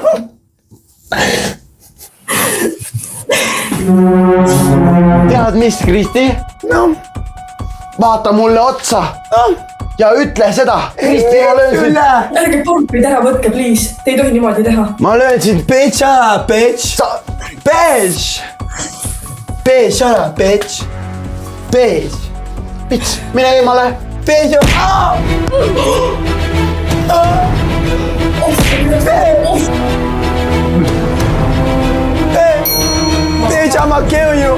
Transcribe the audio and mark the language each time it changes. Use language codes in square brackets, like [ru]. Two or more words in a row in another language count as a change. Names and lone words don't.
[et] Tead mis, Kristi? No. Vaata mulle otsa ja ütle seda. Kristi, ma löön sind. Ärge pulpid ära võtke, please. Te ei tohi niimoodi teha. Ma löön sind. [en] Bitch, bitch. Bitch. Bitch, bitch. Bitch. Bitch, [et] mine eemale. [en] Bitch. Bitch, I'ma kill you.